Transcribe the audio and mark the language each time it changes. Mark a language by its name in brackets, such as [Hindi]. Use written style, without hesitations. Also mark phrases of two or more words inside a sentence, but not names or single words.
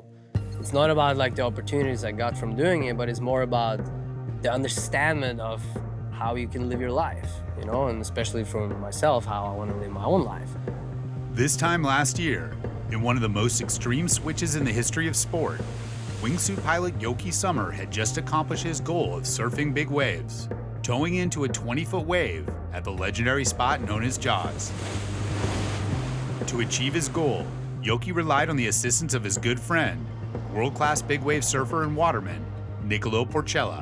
[English] It's not about like the opportunities I got from doing it, but it's more about the understanding of how you can live your life, you know, and especially for myself, how I want to live my own life. This time last year, in one of the most extreme switches in the history of sport, wingsuit pilot Jokke Sommer had just accomplished his goal of surfing big waves, towing into a 20-foot wave at the legendary spot known as Jaws. To achieve his goal, Jokke relied on the assistance of his good friend, world-class big wave surfer and waterman, Niccolo Porcella.